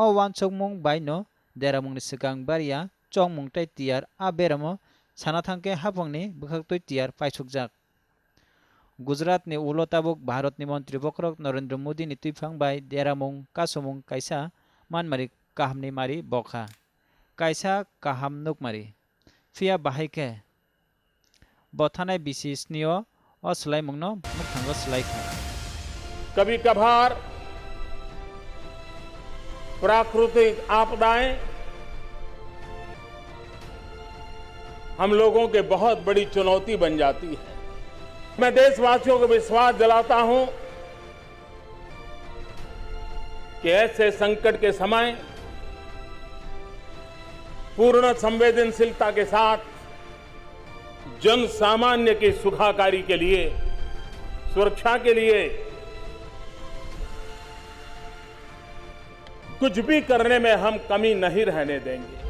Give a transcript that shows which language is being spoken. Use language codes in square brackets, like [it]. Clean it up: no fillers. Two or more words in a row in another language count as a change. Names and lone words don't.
[trp] wansokmung bai no deramungni sikang baria chongmung tai tiar a beramo sana thangke hapongni bukhaktoi tiar paisukjak Gujarat ni ulotabuk Bharat ni mantri bokrok Narendra Modi ni tuifang bai deramung kasumung kaisa manmari kahamni mari bokha kaisa kaham nukmari fia bahaike bothanai bisi snio o slaimungno mukhango slaikha [hi] कभी कभार प्राकृतिक आपदाएं हम लोगों के बहुत बड़ी चुनौती बन जाती है। मैं देशवासियों को विश्वास दिलाता हूं कि ऐसे संकट के समय पूर्ण संवेदनशीलता के साथ जन सामान्य की सुखाकारी के लिए, सुरक्षा के लिए कुछ भी करने में हम कमी नहीं रहने देंगे।